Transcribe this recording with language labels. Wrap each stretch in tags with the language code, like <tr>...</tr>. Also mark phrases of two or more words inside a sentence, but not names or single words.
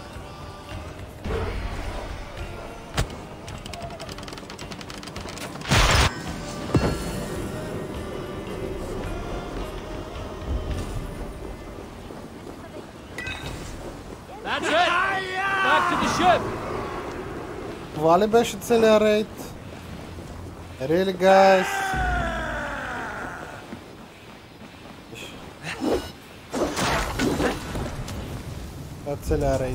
<en>That's it! Back to the ship!</en> <bg>Това ли беше целият рейд?</bg> <en>Really, guys?</en> <bg>Това е целият рейд.</bg>